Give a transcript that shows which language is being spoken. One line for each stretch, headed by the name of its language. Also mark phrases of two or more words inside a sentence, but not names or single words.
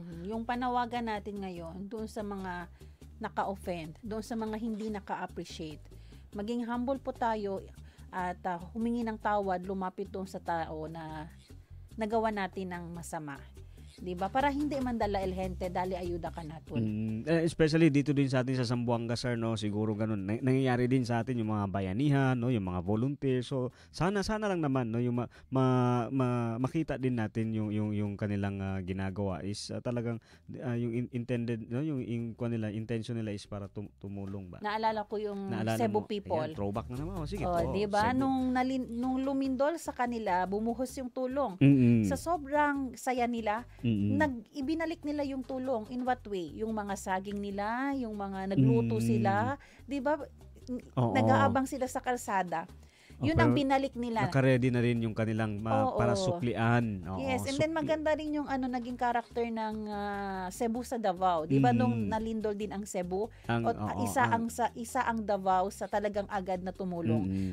Filipino: Yung panawagan natin ngayon doon sa mga naka-offend, doon sa mga hindi naka-appreciate. Maging humble po tayo at humingi ng tawad, lumapit doon sa tao na nagawa natin ng masama. Diba? Para hindi man dala
Chavacano: el gente,
Filipino: dali ayuda ka natin. Especially dito din sa atin sa Zamboanga, sir, no, siguro ganun. Nangyayari din sa atin yung mga bayanihan, no, yung mga volunteer. So sana lang naman, no, yung makita din natin yung kanilang ginagawa is talagang yung intended, no, yung kanila intention nila is para tumulong ba. Naalala ko yung mo, Cebu people. Ayan, throwback na naman. Sige, diba? Nung lumindol sa kanila, bumuhos yung tulong. Sa sobrang saya nila, ibinalik nila yung tulong.
English: In what way?
Filipino: Yung mga saging nila, yung mga nagluto sila, 'di ba? Nag-aabang sila sa kalsada. Yun ang binalik nila. Naka-ready na rin yung kanilang para suklian.
English: Yes, and then
Filipino: maganda rin yung naging character ng Cebu sa Davao. 'Di ba nung nalindol din ang Cebu, isa ang Davao sa talagang agad na tumulong.